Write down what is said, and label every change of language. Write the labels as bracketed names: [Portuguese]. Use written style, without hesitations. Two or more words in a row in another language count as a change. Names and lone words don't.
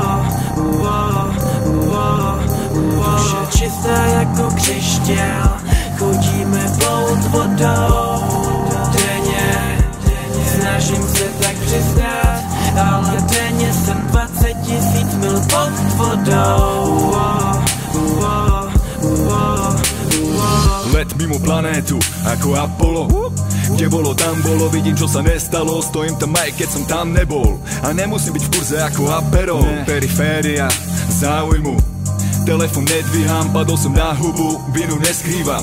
[Czech] Duše čistá jako křišťál, chodíme proud vodou. Denně snažím se tak přistát, ale denně jsem 20 000 mil pod vodou. [Slovak] Let mimo planétu ako Apollo, kde bolo tam bolo, vidím čo sa nestalo, stojím tam aj keď som tam nebol. A nemusím byť v kurze ako Aperol, periféria záujmu. Telefon nedvíham, padol som na hubu, vinu neskrývam.